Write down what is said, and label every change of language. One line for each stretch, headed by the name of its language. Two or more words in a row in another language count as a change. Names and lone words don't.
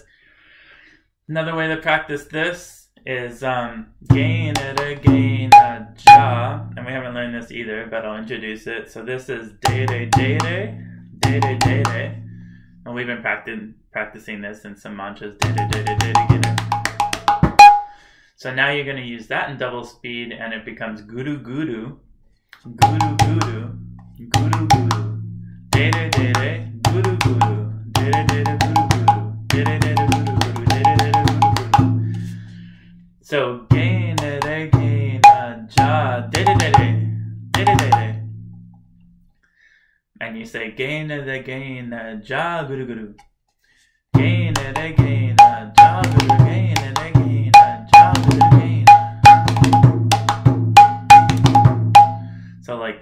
English: Another way to practice this is gena, ja, and we haven't learned this either, but I'll introduce it. So this is deredere, and we've been practicing this in some mantras. So now you're going to use that in double speed, and it becomes guruguru, guruguru, guruguru, deredere, guruguru, deredere, guruguru, deredere, guruguru, deredere, guruguru. So gena, ja, deredere, and you say gena, ja, guruguru, gena, ja, guruguru, gena, ja, guruguru. So like